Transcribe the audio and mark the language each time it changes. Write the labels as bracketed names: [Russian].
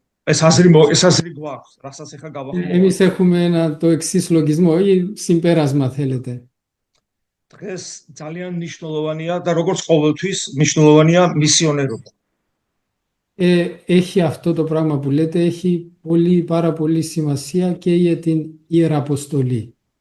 [Georgian] ეს აზრი გვაქვს, რასაც ახლა გავახმოვანე. [Greek] Εμείς έχουμε το εξής λογισμό ή συμπέρασμα θέλετε. [Georgian] დღეს ძალიან მნიშვნელოვანია და როგორც ყოველთვის მნიშვნელოვანია მისიონერობა. [Greek] Έχει αυτό το πράγμα που λέτε, έχει πάρα πολύ σημασία και για την Ιεραποστολή.